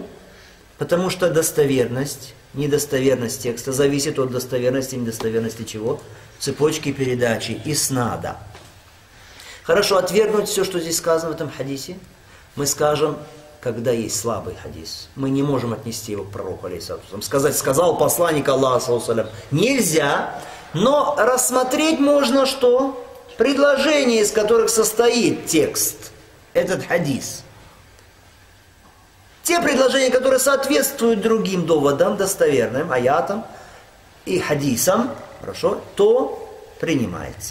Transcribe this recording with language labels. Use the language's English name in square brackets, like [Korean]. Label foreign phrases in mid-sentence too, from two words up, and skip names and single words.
[Russian] Потому что достоверность, недостоверность текста зависит от достоверности и недостоверности чего? Цепочки передачи, иснада. Хорошо, отвергнуть все, что здесь сказано в этом хадисе, мы скажем, когда есть слабый хадис. Мы не можем отнести его к пророку, [Arabic] عليه الصلاة والسلام. [Russian] Сказать, сказал посланник Аллаха, [Arabic] صلى الله عليه وسلم, [Russian] нельзя. Но рассмотреть можно что? Предложения, из которых состоит текст, этот хадис. Те предложения, которые соответствуют другим доводам, достоверным, аятам и хадисам, хорошо, то принимается.